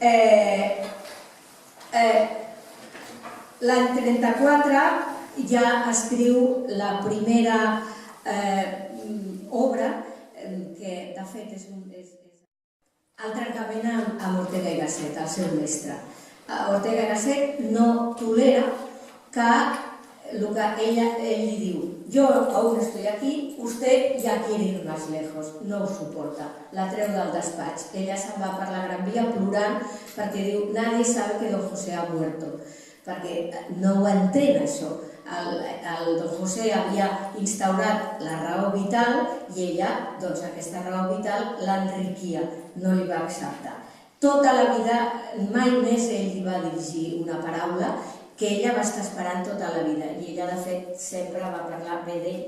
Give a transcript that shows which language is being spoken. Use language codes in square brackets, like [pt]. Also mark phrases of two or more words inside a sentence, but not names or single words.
[ca] L'any 34 ja escriu la primera obra, que de fet és el trencament amb Ortega i Gasset, el seu mestre. Ortega y Gasset no tolera que ell li diu: [es] yo aún estoy aquí, usted ya quiere ir más lejos, [ca] no ho suporta, la treu del despatx. Ella se'n va per la Gran Via plorant perquè diu: [es] nadie sabe que don José ha muerto, [ca] perquè no ho entén això. El don José havia instaurat la raó vital i ella, doncs aquesta raó vital l'enriquia, no li va acceptar. Tota la vida, mai més ell li va dirigir una paraula que ella va estar esperant tota la vida, i ella de fet sempre va parlar bé d'ell.